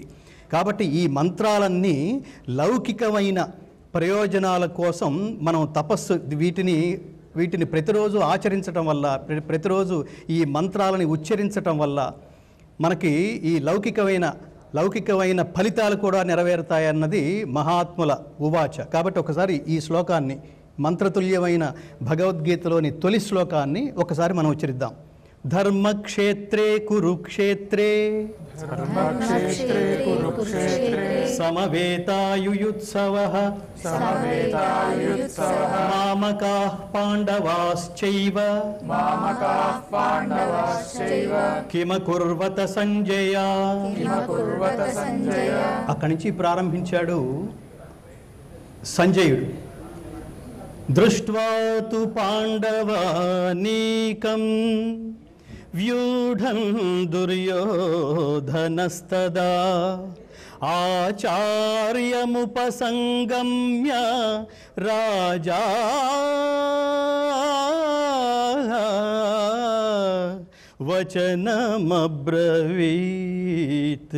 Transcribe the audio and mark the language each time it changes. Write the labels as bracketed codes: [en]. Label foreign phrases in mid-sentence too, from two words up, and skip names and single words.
[te] కాబట్టి ఈ మంత్రాలన్నీ లౌకికమైన ప్రయోజనాల కోసం మనం వీటిని వీటిని ప్రతిరోజు ఆచరించటం వల్ల, ప్రతిరోజు ఈ మంత్రాలని ఉచ్చరించటం వల్ల మనకి ఈ లౌకికమైన ఫలితాలు కూడా నెరవేరుతాయన్నది మహాత్ముల ఉవాచ. కాబట్టి ఒకసారి ఈ శ్లోకాన్ని, మంత్రతుల్యమైన భగవద్గీతలోని తొలి శ్లోకాన్ని ఒకసారి మనం ఉచ్చరిద్దాం. [sa] ధర్మక్షేత్రే కురుక్షేత్రే సమవేతాయుయుత్సవః మామకాః పాండవాశ్చైవ కిమకుర్వత సంజయ. [te] అక్కడి నుంచి ప్రారంభించాడు సంజయుడు. [sa] దృష్ట్వా తు పాండవానీకం వ్యూఢం దుర్యోధనస్తదా ఆచార్యముపసంగమ్య రాజా వచనమబ్రవీత్.